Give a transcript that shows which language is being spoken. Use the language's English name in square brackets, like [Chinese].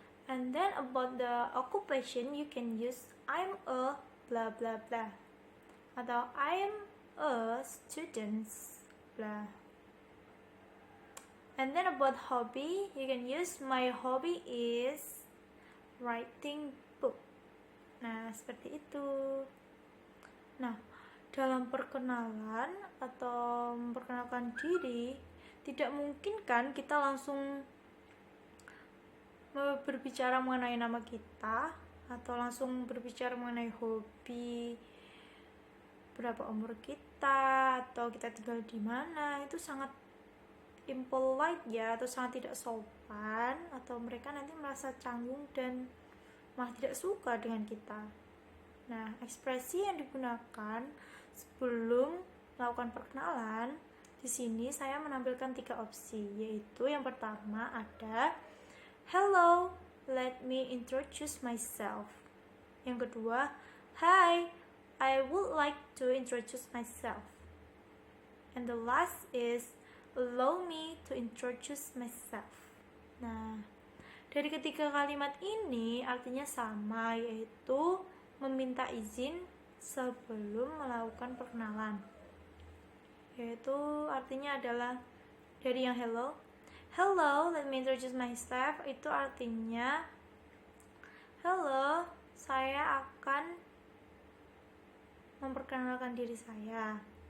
[English] And then about the occupation, you can use I'm a blah blah blah atau I'm a student blah. And then about hobby, you can use my hobby is writing book. [Indonesian] Nah, seperti itu. Nah, dalam perkenalan atau memperkenalkan diri, tidak mungkin kan kita langsung berbicara mengenai nama kita atau langsung berbicara mengenai hobi, berapa umur kita, atau kita tinggal di mana. Itu sangat impolite ya, atau sangat tidak sopan, atau mereka nanti merasa canggung dan malah tidak suka dengan kita. Nah, ekspresi yang digunakan sebelum melakukan perkenalan, di sini saya menampilkan 3 opsi, yaitu yang pertama ada [English] Hello, let me introduce myself. [Indonesian] Yang kedua, [English] Hi, I would like to introduce myself. And the last is Allow me to introduce myself. [Indonesian] Nah, dari ketiga kalimat ini artinya sama, yaitu meminta izin sebelum melakukan perkenalan. Yaitu artinya adalah dari yang [English] Hello, let me introduce myself, [Indonesian] itu artinya Hello, saya akan memperkenalkan diri saya.